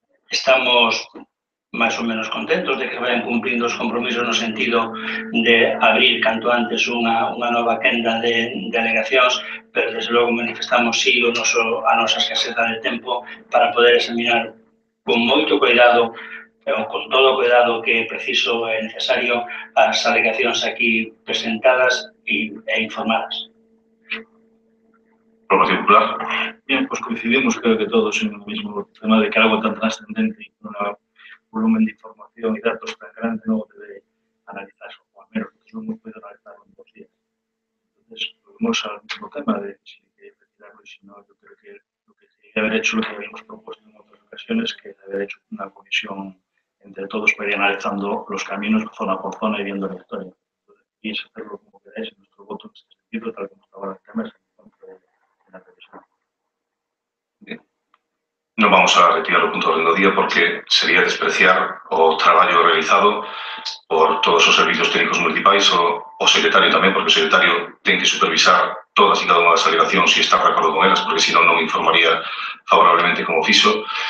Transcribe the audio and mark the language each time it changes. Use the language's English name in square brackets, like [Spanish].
[Galician] Estamos máis ou menos contentos de que vayan cumprindo os compromisos no sentido de abrir canto antes unha nova quenda de alegacións, pero desde logo manifestamos sí a nosa escaseza de tempo para poder examinar con moito cuidado, con todo o cuidado que é preciso e necesario, as alegacións aquí presentadas e informadas. Promoción Popular. [Spanish] Bien, pues coincidimos creo que todos en el mismo tema de que algo tan trascendente y con un volumen de información y datos tan grande no debe analizarse, o al menos no hemos podido analizarlo en 2 días. Entonces, volvemos al mismo tema de si hay que retirarlo y si no, yo creo que lo que debería haber hecho, lo que habíamos propuesto en otras ocasiones, que haber hecho una comisión entre todos para ir analizando los caminos zona por zona y viendo la historia. Entonces, y es hacerlo como queráis, en nuestro voto en este sentido, tal como estaba en el mesa. [Galician] Non vamos a retirar o punto de orden do día porque sería despreciar o traballo realizado por todos os servicios técnicos municipais, o secretario tamén, porque o secretario ten que supervisar todas e cada unha das alegacións e estar de acordo con elas, porque senón non informaría favorablemente como fixo.